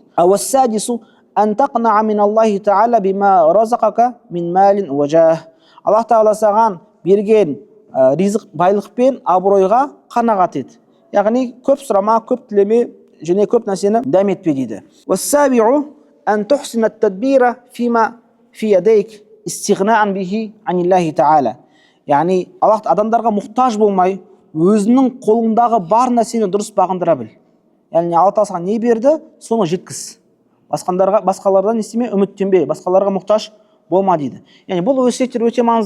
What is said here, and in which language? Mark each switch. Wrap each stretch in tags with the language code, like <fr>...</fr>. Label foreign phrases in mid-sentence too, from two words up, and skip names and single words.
<ar>والسادس أن تقنع من الله تعالى بما رزقك من مال وجاه.</ar> <kk>Аллах тағала саған берген ризық, байлық пен абыройға қанағат ет. Яғни көп сұрама, көп тілеме, және көп нәрсені дәм етпе дейді.</kk> <ar>والسابع أن تحسن تدبير فيما في يديك استغناء به عن الله تعالى.</ar> <kk>Яғни адамдарға мұқтаж болмай, өзінің қолындағы бар нәрсені дұрыс бағындыра біл. Яғни Алла тағала саған не берді, соны жеткіз. Басқалардан естеме, үміттенбе, басқаларға мұқтаж болма дейді. Яғни бұл өсиеттер өте маңызды.</kk>